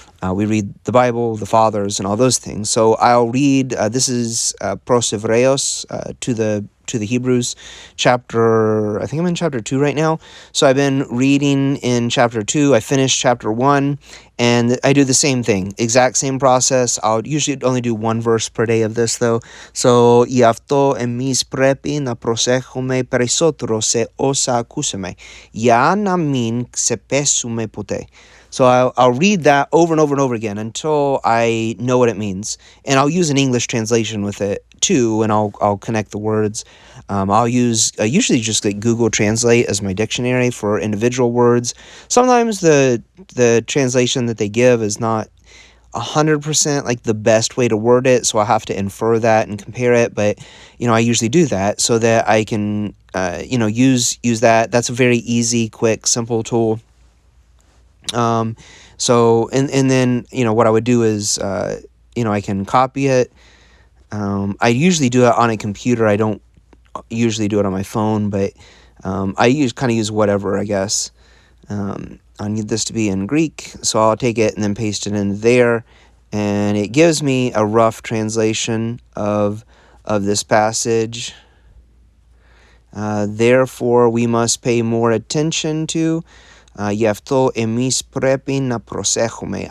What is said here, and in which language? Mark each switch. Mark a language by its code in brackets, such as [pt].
[en] We read the Bible, the Fathers, and all those things. So I'll read, this is Pros Hebreos to the Hebrews, I think I'm in chapter 2 right now. So I've been reading in chapter 2. I finished chapter 1, and I do the same thing, exact same process. I'll usually only do one verse per day of this, though. [el] So, «Γι' αυτό εμείς πρέπει να προσέχουμε περισσότερο σε όσα ακούσαμε, για να μην ξεπέσουμε ποτέ». [en] So I'll read that over and over and over again until I know what it means. And I'll use an English translation with it too, and I'll connect the words. I'll use usually just like Google Translate as my dictionary for individual words. Sometimes the translation that they give is not 100% like the best way to word it, so I have to infer that and compare it. But I usually do that so that I can use that. That's a very easy, quick, simple tool. So then what I would do is I can copy it. I usually do it on a computer. I don't usually do it on my phone, but I use whatever, I guess. I need this to be in Greek, so I'll take it and then paste it in there, and it gives me a rough translation of this passage. Therefore, we must pay more attention to. [el] Γι' αυτό εμείς πρέπει να προσέχουμε.